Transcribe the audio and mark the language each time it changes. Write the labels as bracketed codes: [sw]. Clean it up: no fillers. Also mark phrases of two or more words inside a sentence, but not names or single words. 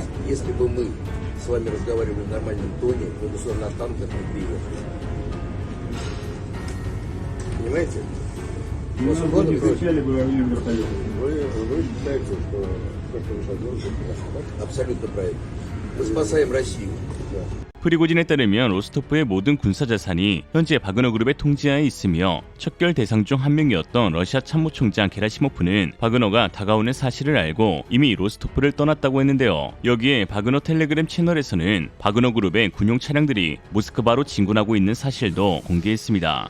[ru] Если бы мы с вами разговаривали в нормальном тоне, мы бы сюда на танках не приехали. Понимаете? У вас угодно против? Вы считаете, что то, что вы сейчас делаете, это Абсолютно правильно. Мы спасаем Россию. [ko] 프리고진에 따르면 로스토프의 모든 군사 자산이 현재 바그너 그룹의 통제하에 있으며 척결 대상 중 한 명이었던 러시아 참모총장 게라시모프는 바그너가 다가오는 사실을 알고 이미 로스토프를 떠났다고 했는데요. 여기에 바그너 텔레그램 채널에서는 바그너 그룹의 군용 차량들이 모스크바로 진군하고 있는 사실도 공개했습니다.